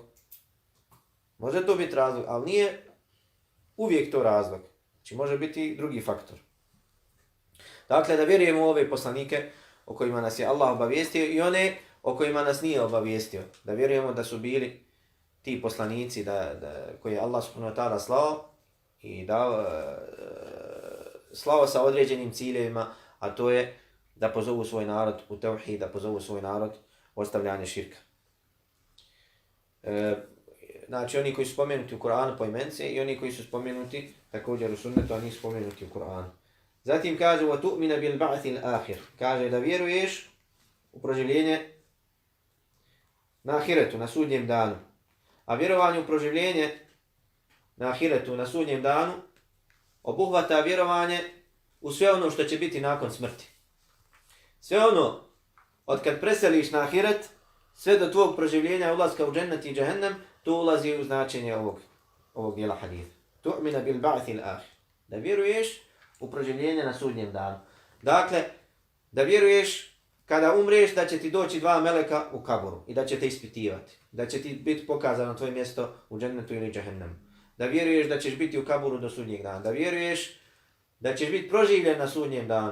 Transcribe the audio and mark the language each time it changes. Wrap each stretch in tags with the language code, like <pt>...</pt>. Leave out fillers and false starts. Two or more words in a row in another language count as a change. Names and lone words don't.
<bs>Može to biti razlog, ali nije uvijek to razlog. Znači može biti drugi faktor. Dakle, da vjerujemo u ove poslanike o kojima nas je Allah obavijestio i one o kojima nas nije obavijestio. Da vjerujemo da su bili ti poslanici koje je Allah</bs> <ar>سبحانه وتعالى</ar> <bs>slao i slao sa određenim ciljevima, a to je da pozovu svoj narod u tevhid, da pozovu svoj narod u ostavljanje širka. Znači, oni koji su spomenuti u Kur'anu poimence i oni koji su spomenuti također u sunnetu, a nisu spomenuti u Kur'anu. Zatim kaže</bs> <ar>وَتُؤْمِنَ بِالْبَعْثِ الْآخِرِ.</ar> <bs>Kaže da vjeruješ u proživljenje na ahiretu, na sudnjem danu. A vjerovanje u proživljenje na ahiretu, na sudnjem danu, obuhvata vjerovanje u sve ono što će biti nakon smrti. Sve ono, od kad preseliš na ahiret, sve do tvog proživljenja, ulaska u džennet i džehennem, to ulazi u značenje ovog dijela haditha.</bs> <ar>تؤمن بالبعث الآخر.</ar> <bs>Da vjeruješ u proživljenje na sudnjem danu. Dakle, da vjeruješ kada umreš da će ti doći dva meleka u kaburu i da će te ispitivati. Da će ti biti pokazano tvoje mjesto u džennetu ili džehennemu. Da vjeruješ da ćeš biti u kaburu do sudnjeg dana. Da vjeruješ da ćeš biti proživljen na sudnjem danu.</bs>